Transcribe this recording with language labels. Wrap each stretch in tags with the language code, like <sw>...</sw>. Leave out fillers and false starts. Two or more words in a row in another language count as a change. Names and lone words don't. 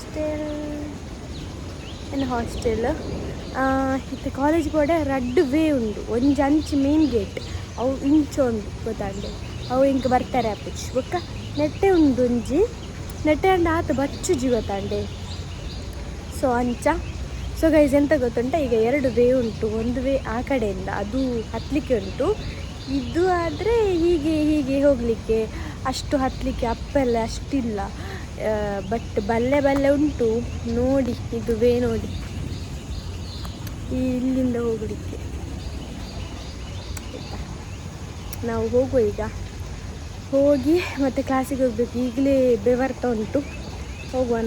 <tcy>ಹಾಸ್ಟೆಲ್ ಇತ್ತೆ ಕಾಲೇಜ್ ಪೋಡೆ ರಡ್ಡ್ ವೇ ಉಂಡು ಒಂಜಿ ಅಂಚಿ</tcy> <en>main gate</en> <tcy>ಅವು ಇಂಚೊಂದು ಗೊತ್ತಾಂಡೆ ಅವು ಇಂಕ ಬರ್ತಾರೆ ಅಪ್ಪಚ್ಚಿ ಬೊಕ್ಕ ನೆಟ್ಟೆ ಉಂಡು ಒಂಜಿ ನೆಟ್ಟೆ ಅಂಡ ಆತ ಬಚ್ಚುಜಿ ಗೊತ್ತಾಂಡೆ ಸೊ ಅಂಚ</tcy> <en>so guys</en> <kn>ಎಂತ ಗೊತ್ತುಂಟ ಈಗ ಎರಡು ವೇ ಉಂಟು ಒಂದು ವೇ ಆ ಕಡೆಯಿಂದ ಅದು ಹತ್ತಲಿಕ್ಕೆ ಉಂಟು ಇದು ಆದರೆ ಹೀಗೆ ಹೋಗಲಿಕ್ಕೆ ಅಷ್ಟು ಹತ್ತಲಿಕ್ಕೆ ಅಪ್ಪೆಲ್ಲ ಅಷ್ಟಿಲ್ಲ ಬಟ್ ಬಲ್ಲೆ ಉಂಟು ನೋಡಿ ಇದು ವೇ ನೋಡಿ ಇಲ್ಲಿಂದ ಹೋಗಲಿಕ್ಕೆ ನಾವು ಹೋಗುವ ಈಗ ಹೋಗಿ ಮತ್ತೆ ಕ್ಲಾಸಿಗೆ ಹೋಗ್ಬೇಕು ಈಗಲೇ ಬೆವರ್ತಾ ಉಂಟು ಹೋಗುವನ</kn>